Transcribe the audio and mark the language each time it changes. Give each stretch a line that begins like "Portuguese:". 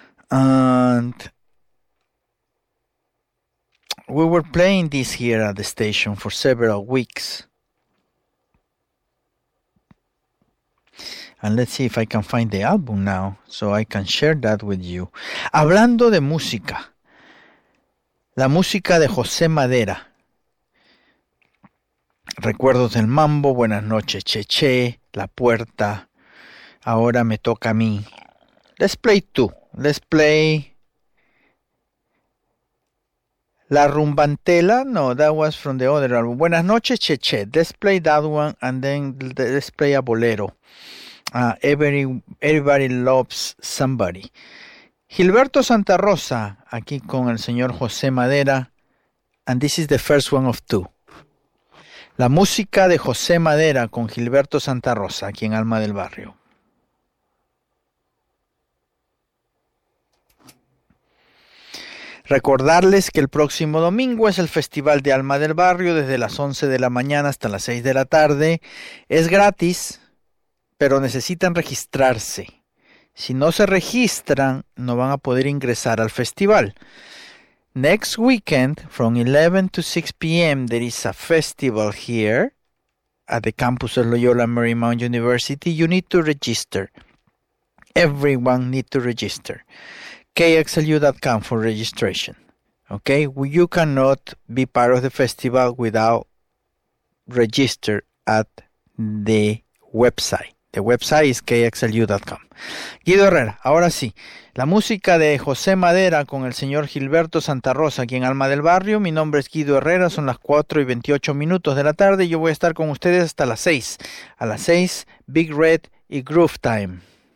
English: And we were playing this here at the station for several weeks. And let's see if I can find the album now so I can share that with you.
Spanish: Hablando de música, la música de José Madera. Recuerdos del mambo, buenas noches, Cheche, La Puerta, Ahora Me Toca a Mí.
English: Let's play two. Let's play La Rumbantela. No, that was from the other album. Buenas noches, Cheche. Let's play that one and then let's play a bolero. Everybody Loves Somebody.
Spanish: Gilberto Santa Rosa, aquí con el señor José Madera.
English: And this is the first one of two.
Spanish: La música de José Madera con Gilberto Santa Rosa, aquí en Alma del Barrio. Recordarles que el próximo domingo es el Festival de Alma del Barrio desde las 11 de la mañana hasta las 6 de la tarde. Es gratis, pero necesitan registrarse. Si no se registran, no van a poder ingresar al festival.
English: Next weekend, from 11 to 6 p.m., there is a festival here at the campus of Loyola Marymount University. You need to register. Everyone needs to register. KXLU.com for registration. Okay, well, you cannot be part of the festival without register at the website. The website is KXLU.com.
Spanish: Guido Herrera, ahora sí, la música de José Madera con el señor Gilberto Santa Rosa aquí en Alma del Barrio. Mi nombre es Guido Herrera, son las 4 y 28 minutos de la tarde. Yo voy a estar con ustedes hasta las 6. A las 6, Big Red y Groove Time.